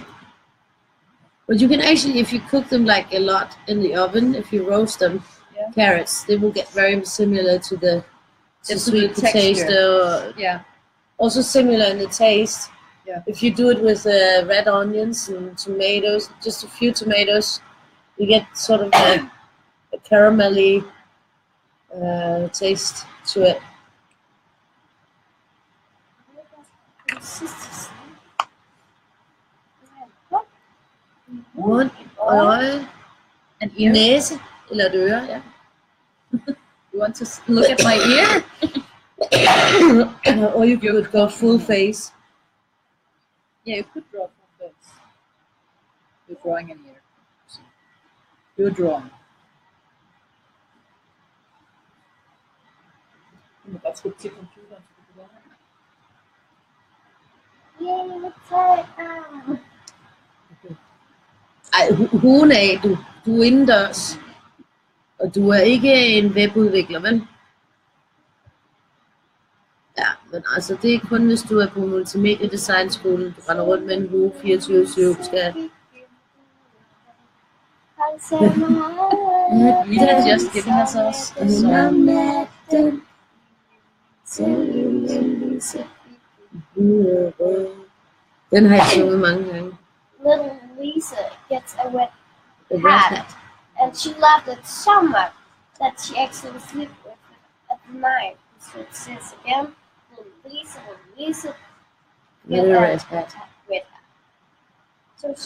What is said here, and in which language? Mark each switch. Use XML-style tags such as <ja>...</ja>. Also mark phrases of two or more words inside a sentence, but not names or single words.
<en>But you can actually, if you cook them like a lot in the oven, if you roast them, carrots, they will get very similar to the sweet potato. Yeah. Also similar in the taste. Yeah. If you do it with red onions and tomatoes, just a few tomatoes, you get sort of a caramelly taste to it.</en> <da>Mund, øje,</da> <en>an ear.</en> <da>Næse eller et øre, ja.</da> <en>You want to look at my ear? Or you could go full face. Yeah, you could draw full face. You're drawing an ear. You're drawing.</en> <da>Du må godt skubbe til computeren. Ej, hun af, du er indendørs. Og du er ikke en webudvikler, vel? Ja, men altså, det er kun, hvis du er på multimediedesignskolen, du render rundt med en hue 24/7, skal...</da> <en>Mila just giving us a song.</en> <da>Den har jeg sunget mange gange.</da> <en>Little Lisa gets a wet hat, and she loved it so much that she actually slept with it at night. So it says again, Little Lisa Get a red hat. Wet hat. So she</en>